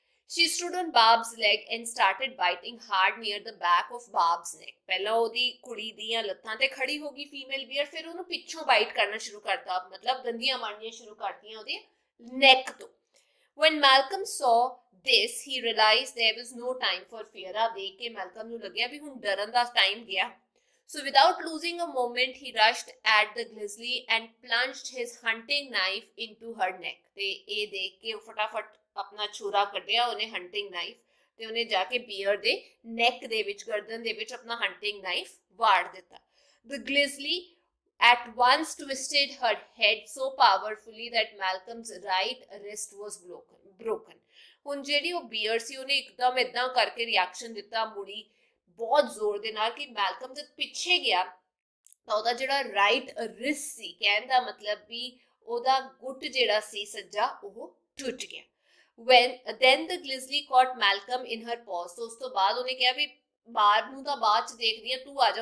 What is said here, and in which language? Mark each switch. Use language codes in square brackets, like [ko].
[en] she stood on Barb's leg and started biting hard near the back of Barb's neck, [pa] ਪਹਿਲਾਂ ਉਹਦੀ ਕੁੜੀ ਦੀਆਂ ਲੱਤਾਂ ਤੇ ਖੜੀ ਹੋ ਗਈ ਫੀਮੇਲ ਬੀਅਰ, ਫਿਰ ਉਹਨੂੰ ਪਿੱਛੋਂ ਬਾਈਟ ਕਰਨਾ ਸ਼ੁਰੂ ਕਰਤਾ, ਮਤਲਬ ਦੰਦੀਆਂ ਮਾਰਨੀਆਂ ਸ਼ੁਰੂ ਕਰਤੀਆਂ ਉਹਦੇ ਨੈਕ ਤੋਂ। [en] when Malcolm saw this he realized there was no time for fear, [pa] ਆ ਦੇਖ ਕੇ ਮੈਲਕਮ ਨੂੰ ਲੱਗਿਆ ਵੀ ਹੁਣ ਡਰਨ ਦਾ ਟਾਈਮ ਗਿਆ। [en] So without losing a moment, he rushed at the Grizzly and plunged his hunting knife into her neck. [pa] ਤੇ ਇਹ ਦੇਖ ਕੇ ਉਹ ਫਟਾਫਟ ਆਪਣਾ ਛੁਰਾ ਕੱਢਿਆ ਉਹਨੇ hunting knife, ਤੇ ਉਹਨੇ ਜਾ ਕੇ ਬੀਅਰ ਦੇ ਨੈਕ ਦੇ ਵਿੱਚ, ਗਰਦਨ ਦੇ ਵਿੱਚ ਆਪਣਾ hunting knife ਵਾੜ ਦਿੱਤਾ। [en] The Grizzly at once twisted her head so powerfully that Malcolm's right wrist was broken. [pa] ਹੁਣ ਜਿਹੜੀ ਉਹ ਬੀਅਰ ਸੀ ਉਹਨੇ ਇੱਕਦਮ ਇਦਾਂ ਕਰਕੇ ਰਿਐਕਸ਼ਨ ਦਿੱਤਾ, ਮੁੜੀ ਬਹੁਤ ਜ਼ੋਰ ਦੇ ਨਾਲ ਕਿ ਮੈਲਕਮ ਜਦ ਪਿੱਛੇ ਗਿਆ ਤਾਂ ਉਹਦਾ ਜਿਹੜਾ ਰਾਈਟ ਰਿਸਟ ਸੀ, ਕਹਿਣ ਦਾ ਮਤਲਬ ਵੀ ਉਹਦਾ ਗੁੱਟ ਜਿਹੜਾ ਸੀ ਸੱਜਾ, ਉਹ ਟੁੱਟ ਗਿਆ। [en] then the Grizzly caught Malcolm in her paws, [pa] ਉਸ ਤੋਂ ਬਾਅਦ ਉਹਨੇ ਕਿਹਾ ਵੀ ਬਾਰਬ ਨੂੰ ਤਾਂ ਬਾਅਦ ਚ ਦੇਖਦੀ ਆ, ਤੂੰ ਆ ਜਾ।